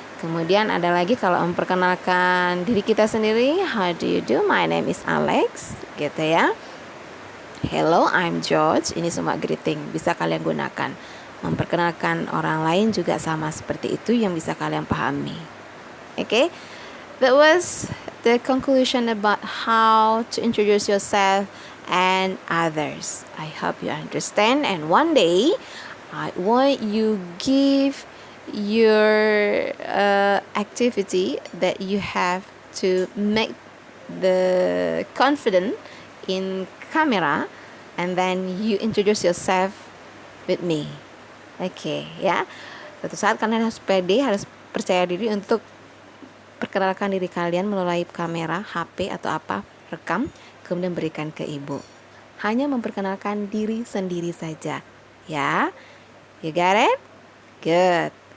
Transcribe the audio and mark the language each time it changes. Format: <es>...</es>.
<id>Kemudian ada lagi kalau memperkenalkan diri kita sendiri,</id> <en>how do you do? My name is Alex,</en> <id>gitu ya.</id> <en>Hello, I'm George.</en> <id>Ini semua greeting bisa kalian gunakan. Memperkenalkan orang lain juga sama seperti itu yang bisa kalian pahami.</id> <en>Okay? That was the conclusion about how to introduce yourself and others. I hope you understand, and one day I want you give your activity that you have to make the confident in camera, and then you introduce yourself with me.</en> <id>Oke, ya. Suatu saat kalian harus pede, harus percaya diri untuk perkenalkan diri kalian melalui kamera, HP atau apa, rekam, kemudian berikan ke ibu. Hanya memperkenalkan diri sendiri saja, ya.</id> <en>You got it? Good.</en>